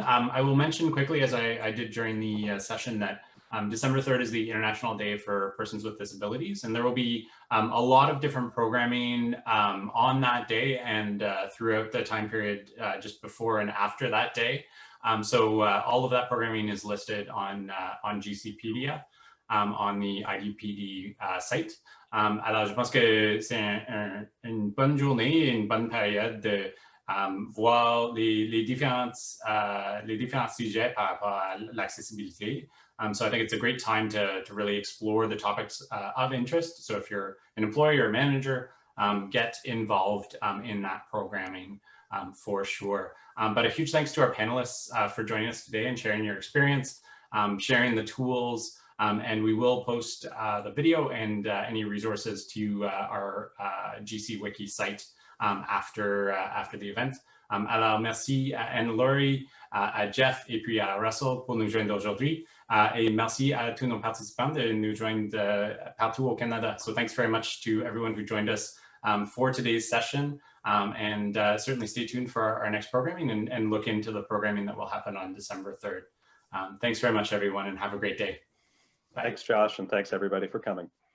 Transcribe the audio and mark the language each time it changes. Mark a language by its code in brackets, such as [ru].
[en] I will mention quickly, as I did during the session, that December 3rd is the International Day for Persons with Disabilities, and there will be a lot of different programming on that day and throughout the time period just before and after that day. So all of that programming is listed on GCpedia, on the IDPD site. [fr] Alors, je pense que c'est une bonne journée, une bonne période de voir les différents sujets par rapport à l'accessibilité. [en] So I think it's a great time to really explore the topics of interest. So if you're an employee or a manager, get involved in that programming for sure. But a huge thanks to our panelists for joining us today and sharing your experience, sharing the tools, and we will post the video and any resources to our GC Wiki site after the event. [fr] Alors, merci à Anne-Laurie, à Jeff et puis à Russell pour nous joindre aujourd'hui. Et merci à tous nos participants de nous joindre partout au Canada. [en] So thanks very much to everyone who joined us for today's session. And certainly stay tuned for our next programming and look into the programming that will happen on December 3rd. Thanks very much, everyone, and have a great day. Bye. Thanks, Josh, and thanks everybody for coming.